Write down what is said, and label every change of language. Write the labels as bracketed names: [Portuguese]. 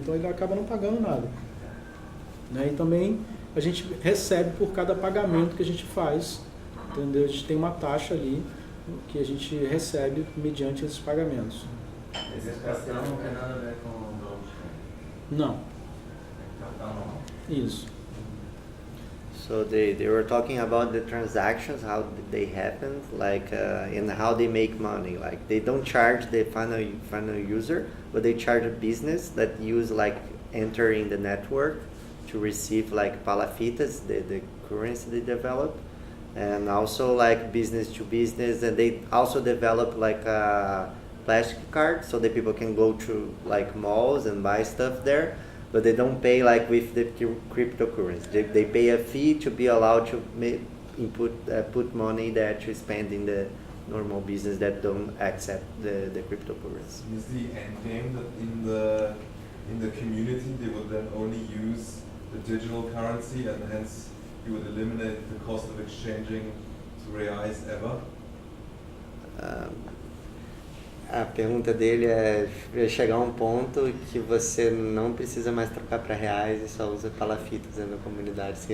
[Portuguese] Então ele acaba não pagando nada, né? E também a gente recebe por cada pagamento que a gente faz, entendeu? A gente tem uma taxa ali que a gente recebe mediante esses pagamentos. Esse cartão não tem nada a ver com o blockchain? Não. Cartão não? Isso. [English] So they were talking about the transactions, how they happen, like and how they make money. Like they don't charge the final user, but they charge a business that use like entering the network to receive like palafitas, the currency they develop, and also like business to business, and they also develop like a plastic card so that people can go to like malls and buy stuff there. But they don't pay like with the cryptocurrency. They pay a fee to be allowed to put money there to spend in the normal business that don't accept the cryptocurrency. Is the end game that in the community they would then only use the digital currency and hence you would eliminate the cost of exchanging to reais ever? [Portuguese] A pergunta dele é chegar a um ponto que você não precisa mais trocar para reais e só usa palafitas na comunidade.